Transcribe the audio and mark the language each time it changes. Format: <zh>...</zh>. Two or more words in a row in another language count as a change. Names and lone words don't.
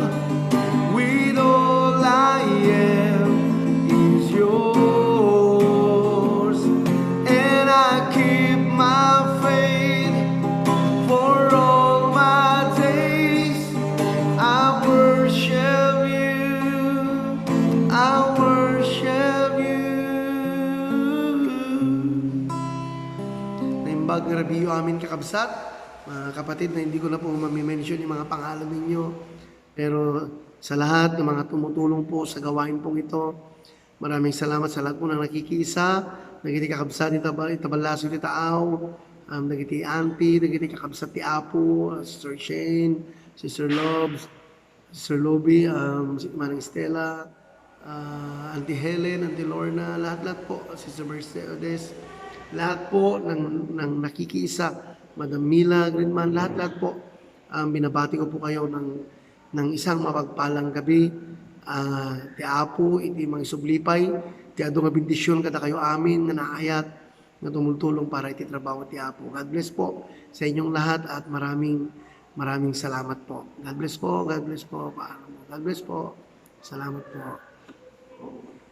<en>With all I am is yours. And I keep my faith for all my days. I worship you. I worship you.</en> <ilo>Naimbag na rabiyo amin kakabsat,</ilo> <tl>mga kapatid, na hindi ko na po mamimension yung mga pangalan ninyo. Pero sa lahat ng mga tumutulong po sa gawain pong ito, maraming salamat sa lahat po na nakikisa.</tl> <ilo>Nagiti kakabsat ni Itabalaso ni Taaw, nagiti Auntie, nagiti kakabsat ni Apo, Sister Shane, Sister Lobs, Sister Lobby, si Manang Stella, Auntie Helen, Auntie Lorna,</ilo> <tl>lahat-lahat po, Sister Mercedes, lahat po ng nakikisa, Madam Mila, Greenman, lahat-lahat po. Binabati ko po kayo ng isang mapagpalang gabi.</tl> <ilo>Ti Apo, iti mga sublipay, ti ado nga bendisyon kada kayo amin, nga naayat, nga tumultulong para iti trabaho ti Apo.</ilo> <en>God bless</en> <tl>po sa inyong lahat at maraming salamat po.</tl> <en>God bless po, God bless po. God bless</en> <tl>po. Salamat po.</tl>